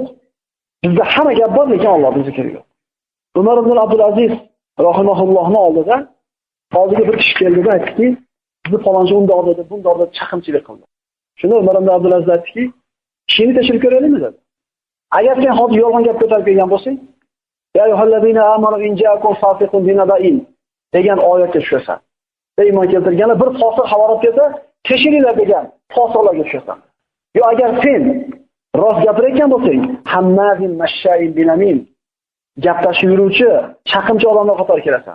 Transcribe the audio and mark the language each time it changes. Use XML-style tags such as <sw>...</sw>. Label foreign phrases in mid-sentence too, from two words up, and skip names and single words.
<uz>Bizda hamma gap bor, lekin Allohning zikri yo'q. Umar ibn Abdul Aziz rahimahullohning oldiga bir kishi keldi-da aytdiki, "Bizni falonchi undoq dedi, bundoq dedi, chaqimchilik qildi." Shunda Umar ibn Abdul Aziz aytdiki, "Kishini tekshirib ko'raylikmi?" dedi. Agar sen hozir yolg'on gap ko'tarib kelgan bo'lsang,</uz> <ar>"يا أيها الذين آمنوا إن جاءكم فاسق بنبإ" degan oyatga tushasan.</ar> <uz>Iymon keltirganlar bir fosiq xabar olib kelsa, tekshiringlar degan fosiqlarga tushasan. Yo agar sen rost gapirayotgan bo'lsang,</uz> <ar>هماز مشاء بنميم</ar> <uz>gaptashib yuruvchi, chaqimchi odamlar qatori kelasan.</uz>